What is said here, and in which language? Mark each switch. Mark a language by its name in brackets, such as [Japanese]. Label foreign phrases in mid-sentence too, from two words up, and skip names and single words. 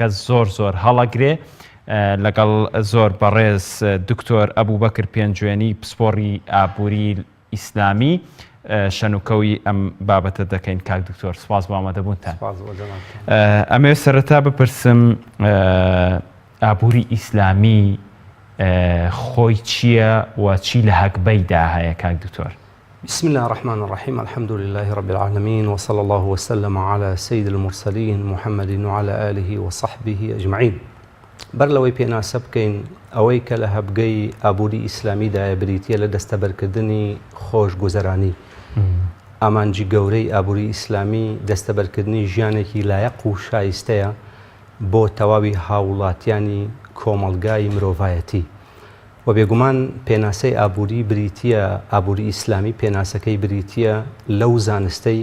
[Central Kurdish] زۆر هەڵەگرێ لەگەڵ زۆر بەڕێز دکتۆر ئەبووبەکر پێنجوێنی پسپۆڕی ئابووری ئیسلامی شەنوکەوی ئەم بابەتە دەکەین کاک دکتۆر سپاس بۆ ئامادەبوونتان ئەمێ سەرەتا بپرسم ئابووری ئیسلامی خۆی چییە و چی لە هەکبەیدا هەیە کاک دکتۆر [Arabic] بسم الله الرحمن الرحيم الحمد لله رب العالمين وصلى الله وسلم على سيد المرسلين محمد وعلى آله وصحبه أجمعين [Central Kurdish] بەرلەوەی پێناسە بکەین ئەوەی کە لە هەبگەی ئابووری ئیسلامیدایە بریتیە لە دەستەبەرکردنی خۆش گوزەرانی ئامانجی گەورەی ئابووری ئیسلامی دەستەبەرکردنی ژیانێکی لایەق و شایستەیە بۆ تەواوی هاوڵاتیانی کۆمەلگای مرۆڤایەتی و بێگومان پێناسەی ئابووری بریتیە ئابووری ئیسلامی پێناسەکەی بریتیە لەو زانستەی